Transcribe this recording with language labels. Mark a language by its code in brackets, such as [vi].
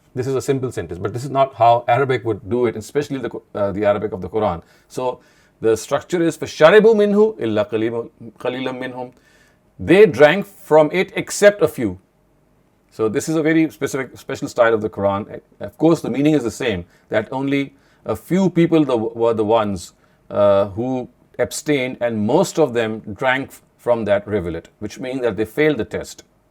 [en] This is a simple sentence, but this is not how Arabic would do it, especially the Arabic of the Quran. So the structure is [ar] فَشَرِبُوا مِنْهُ إِلَّا قَلِيلًا مِنْهُمْ. [en] They drank from it except a few. So this is a very special style of the Quran. Of course, the meaning is the same, that only a few people were the ones who abstained, and most of them drank from that rivulet, which means that they failed the test.